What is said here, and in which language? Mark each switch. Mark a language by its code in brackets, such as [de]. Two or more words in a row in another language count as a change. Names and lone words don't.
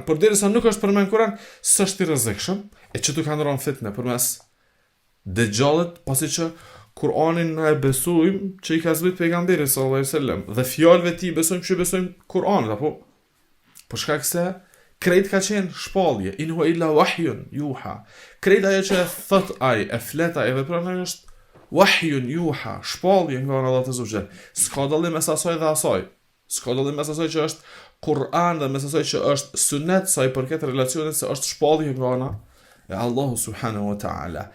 [sq] Por derisa nuk është përmend Kur'an, s'është i rrezikshëm, e që tu kanë rënë fitnë përmes Dejxhallit, pasi që Kur'anin na e besojmë që i ka zbrit pejgamberi [ar] صلى الله عليه وسلم [sq] dhe fjalëve të tij besojmë që besojmë Kur'anit, apo për shkak se krejt ka qenë shpallje, [ar] إن هو إلا وحي يوحى. [sq] Krejt ajo që thot ai, e flet ai, vepron ai është [ar] وحي يوحى, [sq] shpallje nga Allah [ar] عز وجل. [sq] S'ka dallim mes asaj dhe asaj. S'ka dallim mes asaj që është Kur'an dhe mes asaj që është sunet, sa i përket relacionit se është shpallje nga ana e Allahu [ar] سبحانه وتعالى.